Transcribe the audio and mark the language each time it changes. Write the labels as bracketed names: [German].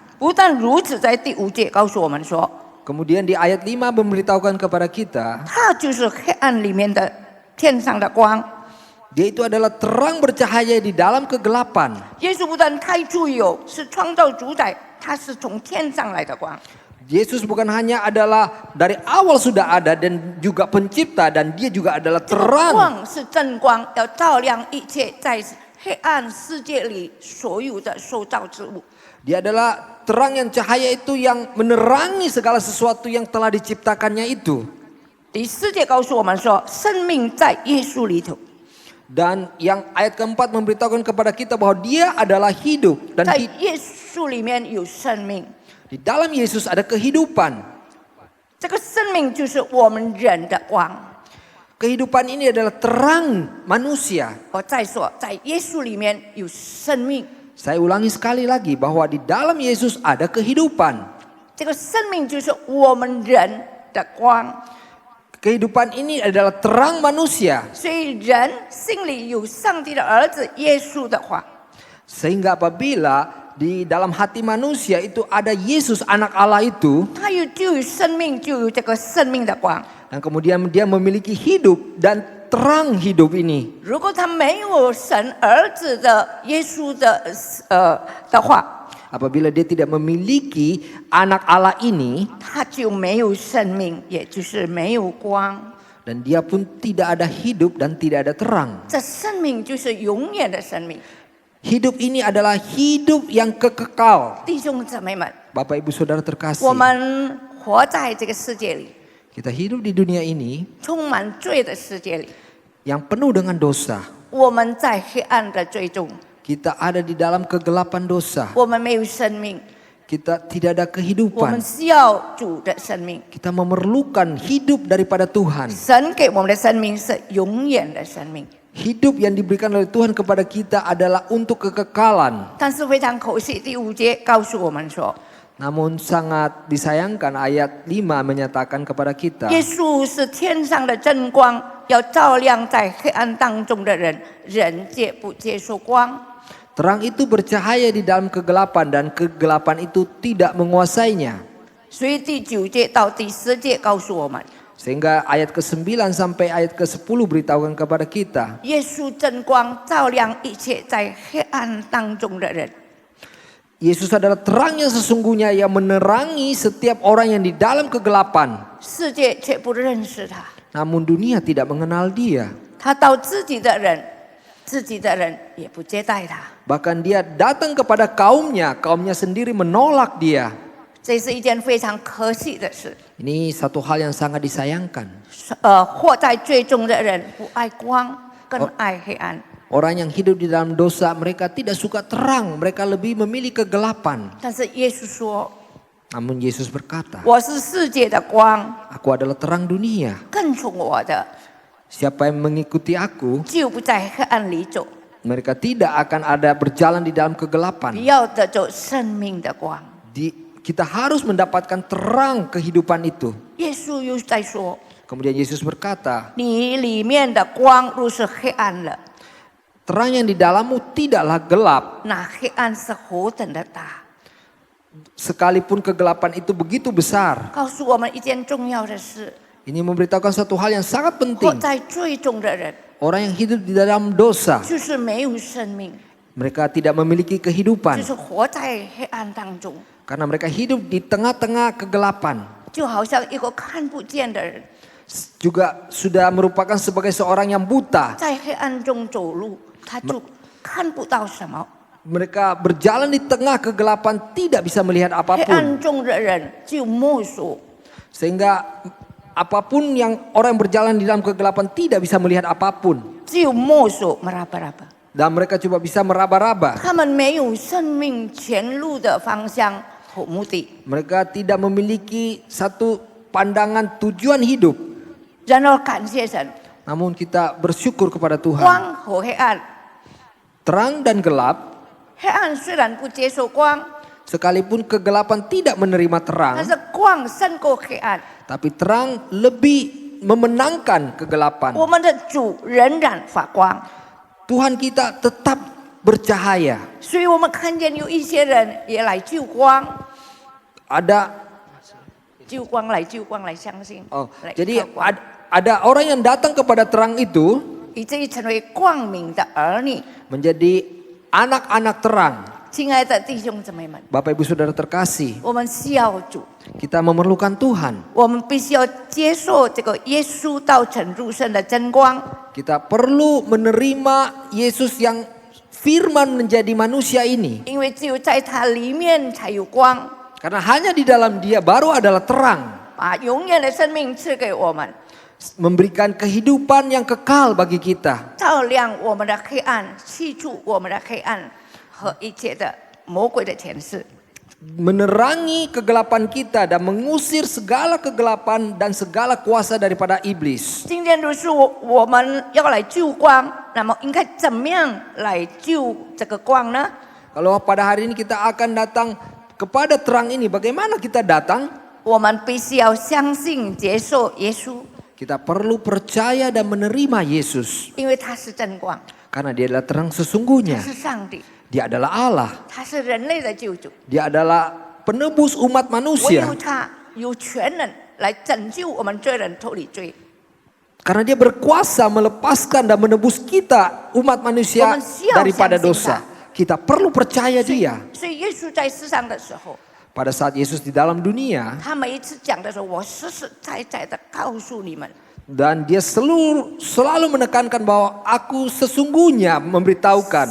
[Chinese] 不但如此，在第5节告诉我们说， [Indonesian] Kemudian di ayat 5 memberitahukan kepada kita, [Chinese] 他就是黑暗里面的天上的光。 [Indonesian] dia itu adalah terang bercahaya di dalam kegelapan. [Chinese] 耶稣不但太初有，是创造主宰，他是从天上来的光。 [Indonesian] Yesus bukan hanya adalah dari awal sudah ada dan juga pencipta, dan dia juga adalah [Chinese] 这个 [Indonesian] terang. [Chinese] 光是真光，要照亮一切在黑暗世界里所有的受造之物。 [Indonesian] Dia adalah terang yang cahaya itu yang menerangi segala sesuatu yang telah diciptakannya itu. [Chinese] 第4节告诉我们说，生命在耶稣里头， [Indonesian] Dan yang ayat keempat memberitahukan kepada kita bahwa dia adalah hidup. Dan [Chinese] 在耶稣里面有生命。 [Indonesian] di dalam Yesus ada kehidupan. [Chinese] 这个生命就是我们人的光。 [Indonesian] Kehidupan ini adalah terang manusia. [Chinese] 我再说，在耶稣里面有生命， [Indonesian] Saya ulangi sekali lagi bahwa di dalam Yesus ada kehidupan. [Chinese] 这个生命就是我们人的光。 [Indonesian] Kehidupan ini adalah terang manusia. [Chinese] 所以人心里有上帝的儿子耶稣的话， [Indonesian] Sehingga apabila di dalam hati manusia itu ada Yesus anak Allah itu, [Chinese] 他就有生命，就有这个生命的光。 [Indonesian] dan kemudian dia memiliki hidup dan terang hidup ini. [Chinese] 如果他没有神儿子的耶稣的话， [Indonesian] Apabila dia tidak memiliki anak Allah ini, [Chinese] 他就没有生命，也就是没有光。 [Indonesian] dan dia pun tidak ada hidup dan tidak ada terang. [Chinese] 这生命就是永远的生命。 [Indonesian] Hidup ini adalah hidup yang kekal. [Chinese] 弟兄姊妹们， [Indonesian] Bapak Ibu Saudara [Chinese] 我 [Indonesian] terkasih, [Chinese] 们活在这个世界里， [Indonesian] kita hidup di dunia ini [Chinese] 充满罪的世界里， [Indonesian] yang penuh dengan dosa. [Chinese] 我们在黑暗的罪中， [Indonesian] Kita ada di dalam kegelapan dosa. [Chinese] 我们没有生命， [Indonesian] Kita tidak ada [Chinese] 我们需要主的生命。 [Indonesian] Kita memerlukan hidup daripada Tuhan. [Chinese] 神给我们的生命是永远的生命， [Indonesian] Hidup yang diberikan oleh Tuhan kepada kita adalah untuk kekekalan. [Chinese] 但是非常可惜，第5节告诉我们说， [Indonesian] Namun sangat disayangkan ayat 5 menyatakan kepada kita, [Chinese] 耶稣是天上的真光，要照亮在黑暗当中的人，人界不接受光。 [Indonesian] terang itu bercahaya di dalam kegelapan dan kegelapan itu tidak menguasainya. [Chinese] 所以第9节到第10节告诉我们， [Indonesian] Sehingga ayat ke-9 sampai ayat ke-10 beritahukan kepada kita, [Chinese] 耶稣真光照亮一切在黑暗当中的人。 [Indonesian] Yesus adalah terang yang sesungguhnya yang menerangi setiap orang yang di dalam kegelapan. [Chinese] 世界却不认识他， [Indonesian] Namun dunia tidak mengenal dia. [Chinese] 他到自己的人，自己的人也不接待他。 [Indonesian] Bahkan dia datang kepada kaumnya, kaumnya sendiri menolak dia. [Chinese] 这是一件非常可惜的事。 [Indonesian] Ini satu hal yang sangat disayangkan. [Chinese] 活在最终的人不爱光，更爱黑暗。 [Indonesian] Orang yang hidup di dalam dosa, mereka tidak suka terang, mereka lebih memilih kegelapan. [Chinese] 但是耶稣说 [Indonesian] Namun Yesus berkata,：“ [Chinese] 我是世界的光， [Indonesian] Aku adalah terang dunia. [Chinese] 跟从我的 [Indonesian] Siapa yang mengikuti aku, [Chinese] 就不在黑暗里走， [Indonesian] mereka tidak akan ada berjalan di dalam [Chinese] 不 [Indonesian] kegelapan. [Chinese] 要得走生命的光。” [Indonesian] Kita harus mendapatkan terang kehidupan itu. [Chinese] 耶稣又在说 [Indonesian] Kemudian Yesus berkata,：“ [Chinese] 你里面的光若是黑暗了， [Indonesian] terang yang di dalammu tidaklah gelap. [Chinese] 那黑暗是何等的大。” [Indonesian] Sekalipun kegelapan itu begitu besar. [Chinese] 告诉我们一件重要的事： [Indonesian] Ini memberitahukan satu hal yang sangat [Chinese] 活 [Indonesian] penting. [Chinese] 在最终的人 [Indonesian] Orang yang hidup di dalam dosa, [Chinese] 就是没有生命， [Indonesian] mereka tidak memiliki [Chinese] 就 [Indonesian] kehidupan. [Chinese] 是活在黑暗当中， [Indonesian] Karena mereka hidup di tengah-tengah kegelapan. [Chinese] 就好像一个看不见的人 [Indonesian] Juga sudah merupakan sebagai seorang yang buta. [Chinese] 在黑暗中走路，他就看不到什么。 [Indonesian] Mereka berjalan di tengah kegelapan, tidak bisa melihat [Chinese] 黑 [Indonesian] apapun. [Chinese] 暗中的人就摸索， [Indonesian] Sehingga apapun yang orang yang berjalan di dalam kegelapan tidak bisa melihat apapun. [Chinese] 只有摸索 [Indonesian] meraba-raba。 Dan mereka coba bisa meraba-raba. [Chinese] 他们没有生命前路的方向和目的。 [Indonesian] Mereka tidak memiliki satu pandangan tujuan hidup. [Chinese] 然而感谢神， [Indonesian] Namun kita bersyukur kepada Tuhan. [Chinese] 光和黑暗， [Indonesian] Terang dan gelap, [Chinese] 黑暗虽然不接受光， [Indonesian] sekalipun kegelapan tidak menerima terang, [Chinese] 但是光光胜过黑暗， [Indonesian] tapi terang lebih memenangkan kegelapan. [Chinese] 我们的主仍然发光。 [Indonesian] Tuhan kita tetap bercahaya. [Chinese] 所以我们看见有一些人也来救光， [Indonesian] Ada [Chinese] 救光来救光来相信， 来 [Indonesian] jadi [Chinese] 靠光 [Indonesian] ada orang yang datang kepada terang itu [Chinese] 以至于成为光明的儿女。 [Indonesian] menjadi anak-anak terang. [Chinese] 亲爱的弟兄姊妹们， [Indonesian] Bapak Ibu Saudara terkasih, [Chinese] 我们需要主， [Indonesian] kita memerlukan Tuhan. [Chinese] 我们必须要接受这个耶稣道成肉身的真光。 [Indonesian] Kita perlu menerima Yesus yang firman menjadi manusia ini. [Chinese] 因为只有在它里面才有光， [Indonesian] Karena hanya di dalam dia baru adalah terang. [Chinese] 把永远的生命赐给我们， [Indonesian] Memberikan kehidupan yang kekal bagi kita. [Chinese] 照亮我们的黑暗，去除我们的黑暗和一切的魔鬼的权势。 [Indonesian] Menerangi kegelapan kita dan mengusir segala kegelapan dan segala kuasa daripada iblis. [Chinese] 今天如是我们要来救光，那么应该怎么样来救这个光呢？ [Indonesian] Kalau pada hari ini kita akan datang kepada terang ini, bagaimana kita datang? [Chinese] 我们必须要相信接受耶稣， [Indonesian] Kita perlu percaya dan menerima Yesus. [Chinese] 因为他是真光， [Indonesian] Karena dia adalah terang [Chinese] 他 [Indonesian] sesungguhnya. [Chinese] 是上帝， [Indonesian] Dia adalah Allah. [Chinese] 他是人类的救主。 [Indonesian] Dia adalah penebus umat [Chinese] 唯 [Indonesian] manusia. [Chinese] 有他有权能来拯救我们罪人脱离罪。 [Indonesian] Karena dia berkuasa melepaskan dan menebus kita umat manusia daripada dosa. Kita perlu percaya dia. [Chinese] 所以耶稣在世上的时候， [Indonesian] Pada saat Yesus di dalam dunia, [Chinese] 他每一次讲的时候，我实实在在的告诉你们， [Indonesian] dan dia selalu menekankan bahwa aku sesungguhnya memberitahukan,